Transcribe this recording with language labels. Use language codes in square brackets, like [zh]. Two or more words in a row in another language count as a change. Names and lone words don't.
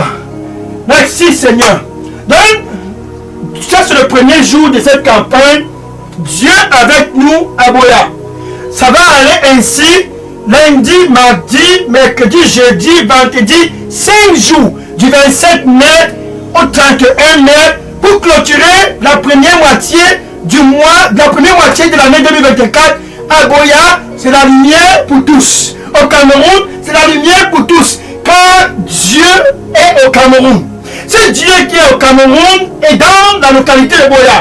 [fr] Merci Seigneur. Donc, ça c'est le premier jour de cette campagne. Dieu avec nous à Boya. Ça va aller ainsi. Lundi, mardi, mercredi, jeudi, vendredi, 5 jours. Du 27 mai au 31 mai. Pour clôturer la première moitié du mois, la première moitié de l'année 2024. À Boya, c'est la lumière pour tous. Au Cameroun, c'est la lumière pour tous. Car Dieu est au Cameroun. C'est Dieu qui est au Cameroun et dans la localité de Boya.